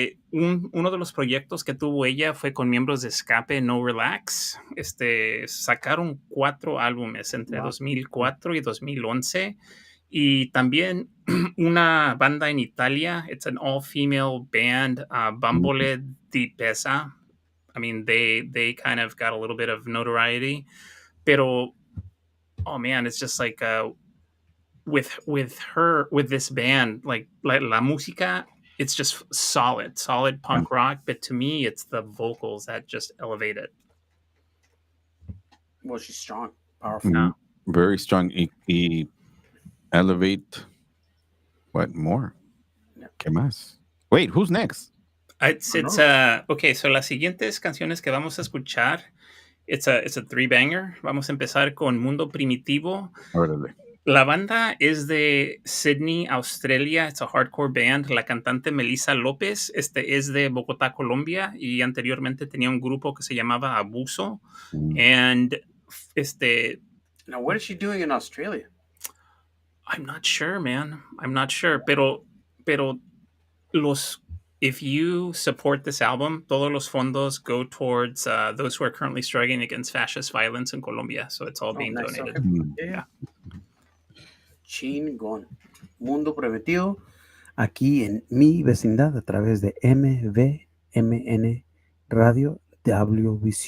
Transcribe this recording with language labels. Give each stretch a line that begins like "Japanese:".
Spanish: Uno de los proyectos que tuvo ella fue con miembros de Escape No Relax. Sacaron 4 álbumes entre 2004 y 2011. Y también una banda en Italia.
English: It's an all-female band, Bambole di Pesa. I mean, they kind of got a little bit of notoriety. Pero, oh man, it's just like with this band, like
Spanish: la música,
English: it's just solid punk rock. But to me, it's the vocals that just elevate it. Well, she's strong, powerful. Very strong. Y elevate. What more? Yeah.
Spanish: ¿Qué más?
English: Wait, who's next? Okay, so
Spanish: las siguientes canciones que vamos a escuchar,
English: it's a 3-banger.
Spanish: Vamos a empezar con Mundo Primitivo. Órale. La banda es de Sydney, Australia.
English: It's a hardcore band.
Spanish: La cantante Melissa López es de Bogotá, Colombia. Y anteriormente tenía un grupo que se llamaba Abuso.
English: And Now, what is she doing in Australia? I'm not sure, man. I'm not sure. Pero if you support this album,
Spanish: todos los fondos
English: go towards those who are currently struggling against fascist violence in Colombia. So it's all being donated. Okay. Yeah. Chingón.
Spanish: Mundo Prometido, aquí en mi vecindad a través de MVMN Radio Diabolico.